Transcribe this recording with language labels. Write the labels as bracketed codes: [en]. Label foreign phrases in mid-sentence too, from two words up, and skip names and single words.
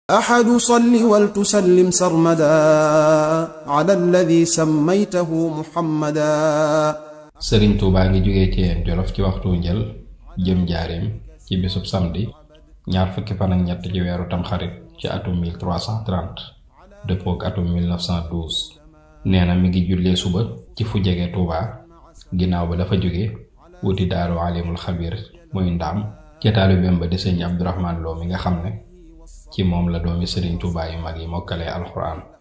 [ar] أحد صل ولتسلم سرمدا على الذي سميته محمدا. [wo] Sëriñ Tuubaa ngi jógee ci Jolof ci waxtu njël jëm Njaaréem ci bisub samedi ñaar fukki fan ak ñett ci weeru Tamxarit ci atum 1330 dëppook atum 1912. nee na mi ngi jullee suba ci fu jege Tuubaa ginnaaw ba dafa jóge wuti Daaru Alimul Xabiir muy Ndaam ci taalibeem ba di sëñ Abdurahmaan Lo mi nga xam ne ci moom la doomi Sëriñ Tuubaa yu mag yi mokkalee alxuraan.